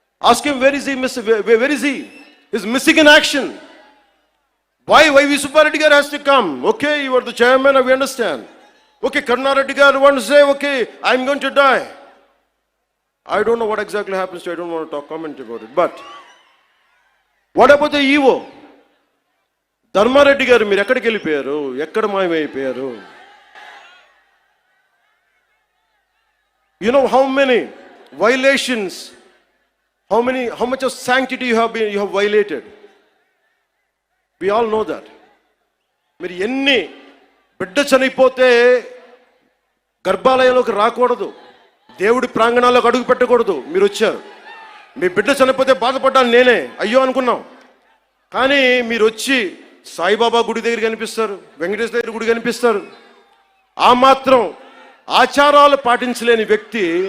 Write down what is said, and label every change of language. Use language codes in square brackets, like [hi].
[en] Ask him, where is he? Where is he? He's missing in action. Why V. Subbareddy garu has to come? Okay, you are the chairman, we understand. Okay, Karuna Reddy garu want to say, okay, I'm going to die. I don't know what exactly happens to, I don't want to comment about it. But what about the EVO? [te] Dharmareddy గారు మీరు ఎక్కడికి వెళ్ళిపోయారు? ఎక్కడ మాయమైపోయారు? [en] You know how many violations, how much of sanctity you have violated? We all know that. [te] మీరు ఎన్ని బిడ్డ చనిపోతే గర్భాలయంలోకి రాకూడదు, దేవుడి ప్రాంగణాల్లోకి అడుగు పెట్టకూడదు. మీరు వచ్చారు, మీ బిడ్డ చనిపోతే బాధపడ్డాను నేనే, అయ్యో అనుకున్నాం. కానీ మీరు వచ్చి సాయిబాబా గుడి దగ్గర కనిపిస్తారు, వెంకటేశ్వర దగ్గర గుడి కనిపిస్తారు. ఆ మాత్రం ఆచారాలు పాటించలేని వ్యక్తి